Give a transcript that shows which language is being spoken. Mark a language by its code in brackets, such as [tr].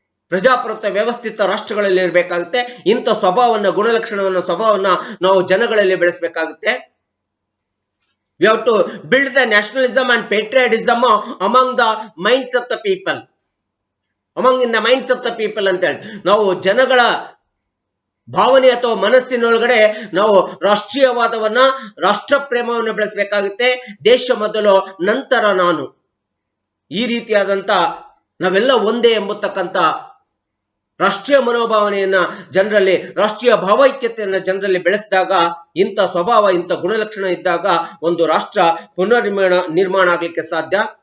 [kn] ಪ್ರಜಾಪ್ರಭುತ್ವ ವ್ಯವಸ್ಥಿತ ರಾಷ್ಟ್ರಗಳಲ್ಲಿ ಇರಬೇಕಾಗುತ್ತೆ. ಇಂಥ ಸ್ವಭಾವವನ್ನ ನಾವು ಜನಗಳಲ್ಲಿ ಬೆಳೆಸಬೇಕಾಗುತ್ತೆ. [en] We have to build the nationalism and patriotism among the minds of the people. In the minds of the people [kn] ಅಂತ ಹೇಳಿ ನಾವು ಜನಗಳ ಭಾವನೆ ಅಥವಾ ಮನಸ್ಸಿನೊಳಗಡೆ ನಾವು ರಾಷ್ಟ್ರೀಯವಾದವನ್ನ, ರಾಷ್ಟ್ರ ಪ್ರೇಮವನ್ನು ಬೆಳೆಸಬೇಕಾಗುತ್ತೆ. ದೇಶ ಮೊದಲು, ನಂತರ ನಾನು. ಈ ರೀತಿಯಾದಂತ ನಾವೆಲ್ಲ ಒಂದೇ ಎಂಬತಕ್ಕಂತ ರಾಷ್ಟ್ರೀಯ ಮನೋಭಾವನೆಯನ್ನ ಜನರಲ್ಲಿ, ರಾಷ್ಟ್ರೀಯ ಭಾವೈಕ್ಯತೆಯನ್ನ ಜನರಲ್ಲಿ ಬೆಳೆಸಿದಾಗ, ಇಂಥ ಸ್ವಭಾವ, ಇಂಥ ಗುಣಲಕ್ಷಣ ಇದ್ದಾಗ ಒಂದು ರಾಷ್ಟ್ರ ನಿರ್ಮಾಣ ಆಗ್ಲಿಕ್ಕೆ ಸಾಧ್ಯ.